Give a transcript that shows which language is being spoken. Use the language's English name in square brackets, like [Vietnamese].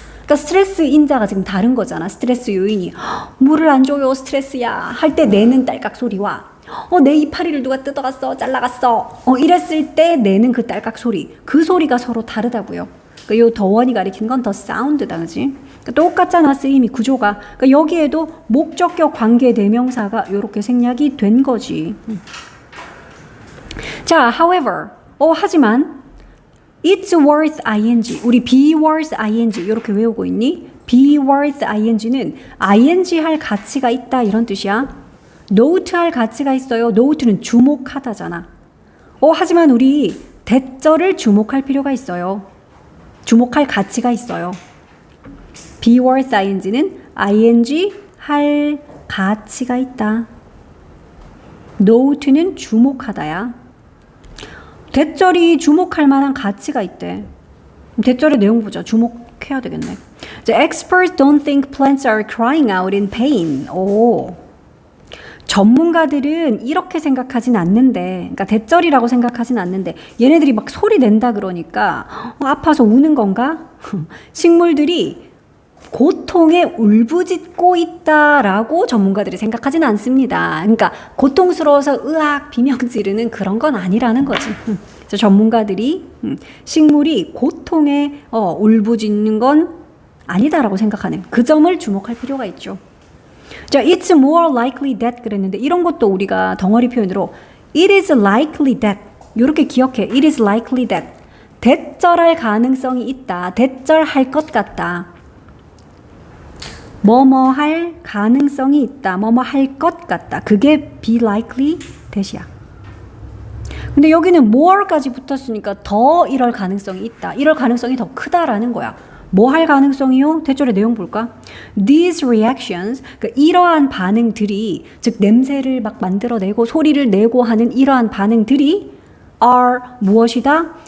[Korean] 그러니까 스트레스 인자가 지금 다른 거잖아. 스트레스 요인이 물을 안 줘요, 스트레스야 할 때 내는 딸깍 소리와 내 이파리를 누가 뜯어갔어, 잘라갔어, 이랬을 때 내는 그 딸깍 소리, 그 소리가 서로 다르다고요. 그러니까 요 더원이 가리키는 건 더 사운드다, 그지? 그러니까 똑같잖아, 쓰임이 구조가. 그러니까 여기에도 목적격 관계 대명사가 요렇게 생략이 된 거지. 자, however, 하지만 [English] it's worth ing, [Korean] 우리 [English] be worth ing [Korean] 이렇게 외우고 있니? be worth ing는 ing 할 가치가 있다 이런 뜻이야. note 할 가치가 있어요. note는 주목하다잖아. 하지만 우리 대절을 주목할 필요가 있어요. 주목할 가치가 있어요. be worth ing는 ing 할 가치가 있다. note는 주목하다야. 대절이 주목할 만한 가치가 있대. 대절의 내용 보자. 주목해야 되겠네. [English] The experts don't think plants are crying out in pain. [Korean] 전문가들은 이렇게 생각하진 않는데, 그러니까 대절이라고 생각하진 않는데, 얘네들이 막 소리 낸다 그러니까 아파서 우는 건가? 식물들이 고통에 울부짖고 있다라고 전문가들이 생각하진 않습니다. 그러니까 고통스러워서 으악 비명 지르는 그런 건 아니라는 거지. 그래서 전문가들이 식물이 고통에 울부짖는 건 아니다라고 생각하는 그 점을 주목할 필요가 있죠. 자, [English] it's more likely that [Korean] 그랬는데 이런 것도 우리가 덩어리 표현으로 [English] it is likely that [Korean] 이렇게 기억해. [English] it is likely that [Korean] 대절할 가능성이 있다. 대절할 것 같다. 뭐뭐 할 가능성이 있다. 뭐뭐 할 것 같다. 그게 be likely that이야. 근데 여기는 more까지 붙었으니까 더 이럴 가능성이 있다. 이럴 가능성이 더 크다라는 거야. 뭐 할 가능성이요? 대절의 내용 볼까? [English] These reactions, [Korean] 그러니까 이러한 반응들이, 즉 냄새를 막 만들어내고 소리를 내고 하는 이러한 반응들이 are 무엇이다?